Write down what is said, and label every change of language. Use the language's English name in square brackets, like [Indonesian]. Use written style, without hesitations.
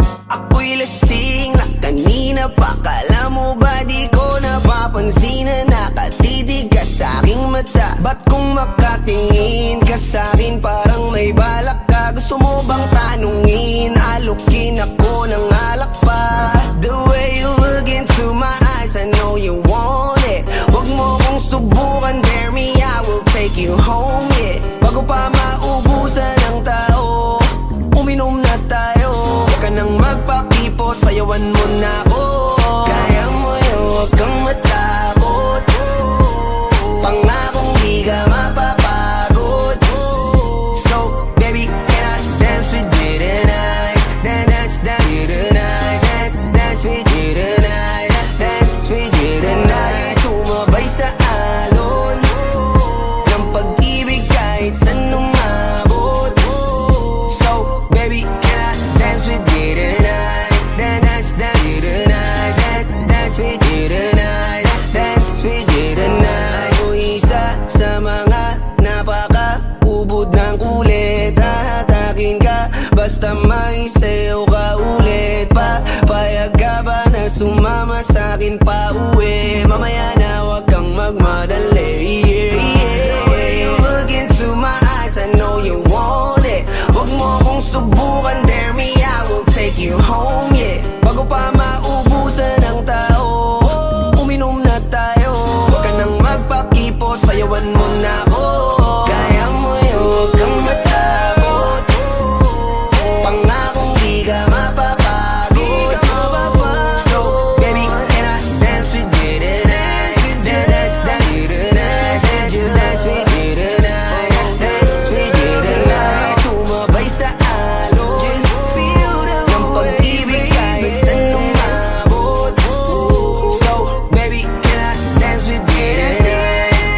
[Filipino] Ako'y lasing na kanina pa. Kala mo ba di ko napapansin na nakatitig ka sa aking mata? Ba't kung makatingin ka sa akin parang may balak ka? Gusto mo bang tanungin? Alukin ako ng alak pa. [English] The way you look into my eyes, I know you want it. [Filipino] Huwag mo kong subukan, [English] dare me, I will take you home, yeah. [Filipino] Bago pa maubusan ng tao, uminom na tayo. Huwag ka nang magpakipot, sayawan mo na ako. Kaya mo yun, huwag kang matakot. Pangakong di ka mapapagod. [English] So, baby, can I dance with you tonight? Dance with you tonight. Dance with you tonight. Dance with you tonight. [Filipino] Sumabay sa alon ng pag-ibig kahit saan umabot. [English] So, baby, can I dance with you tonight? Dance with you tonight. Dance with you tonight. Dance with you tonight. [Filipino] O isa sa mga napaka-ubod ng kulit. Hahatakin ka basta may sayo ka ulit pa. Payag ka ba na sumama sa'kin pa uwi? Mamaya na huwag kang magmadali, yeah, yeah. [English] The way you look into my eyes, I know you want it. [Filipino] Huwag mo kong subukan, [English] dare me, I will take you home, yeah. [Filipino] Bago pa maubusan ng tao, uminom na tayo. Huwag ka nang magpakipot, sayawan mo na ako. Kaya mo yun, huwag kang matakot. Pangakong di ka mapapagod. [English] So, baby, can I dance with you tonight? Dance with you tonight. Dance with you tonight. Dance with you tonight. [Filipino] Sumabay sa alon ng pag-ibig kahit saan umabot. [English] So, baby, can I dance with you tonight?